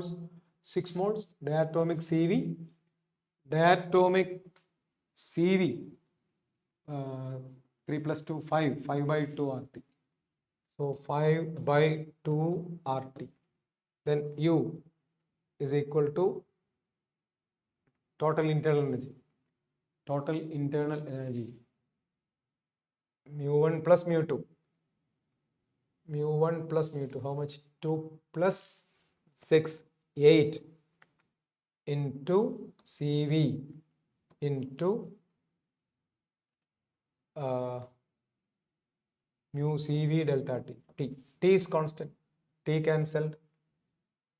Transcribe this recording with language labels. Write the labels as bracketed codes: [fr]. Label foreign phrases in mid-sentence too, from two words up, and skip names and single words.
[en] 6 moles. Diatomic CV. Diatomic CV 3 plus 2 5. 5 by 2 RT. So 5 by 2 RT. Then U is equal to total internal energy. Total internal energy. Mu1 plus mu2. Mu1 plus mu2. How much? 2 plus 6. 8 into CV into mu CV delta T. T is constant. T cancelled.